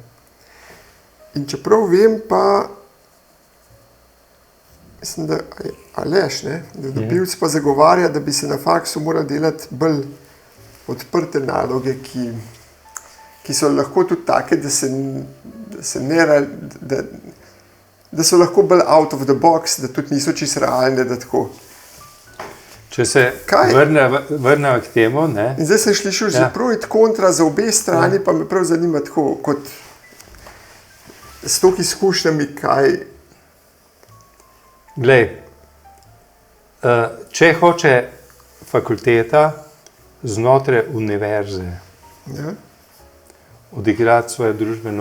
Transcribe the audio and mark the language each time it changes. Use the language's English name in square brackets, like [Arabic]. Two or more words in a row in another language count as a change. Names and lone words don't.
[Slovenian] In čeprav vem pa, mislim, da Aleš, ne, da dobilc pa zagovarja, da bi se na faksu morali delati bolj odprte naloge, ki so lahko tudi take, da so lahko bolj [English] out of the box, [Slovenian] da tudi niso čisto realne, da tako. Če se vrnemo k temu, ne? In zdaj sem slišal že prav in kontra za obe strani, pa me prav zanima tako, kot s toliko izkušnjami, kaj... Glej, če hoče fakulteta znotraj univerze odigrati svojo družbeno